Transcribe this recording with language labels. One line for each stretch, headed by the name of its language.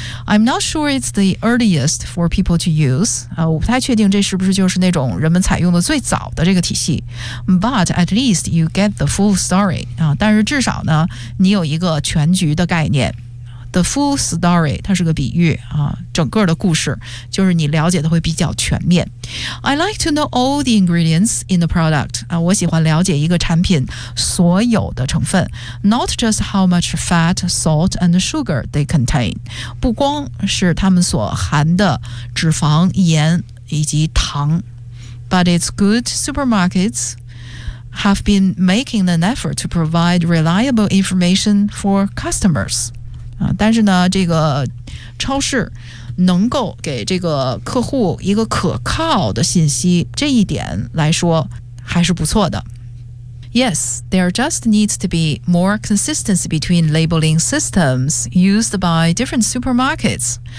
English: I'm not sure it's the earliest for people to use.
Chinese: 我不太确定这是不是就是那种人们采用的最早的这个体系。
English: But at least you get the full story.
Chinese: 但是至少呢，你有一个全局的概念。
English: The full story,
Chinese: 它是个比喻啊，整个的故事就是你了解的会比较全面。
English: I like to know all the ingredients in the product.
Chinese: 我喜欢了解一个产品所有的成分。
English: Not just how much fat, salt, and sugar they contain.
Chinese: 不光是它们所含的脂肪、盐以及糖。
English: But it's good supermarkets have been making an effort to provide reliable information for customers.
Chinese: 但是呢，这个超市能够给这个客户一个可靠的信息，这一点来说还是不错的。
English: Yes, there just needs to be more consistency between labeling systems used by different supermarkets.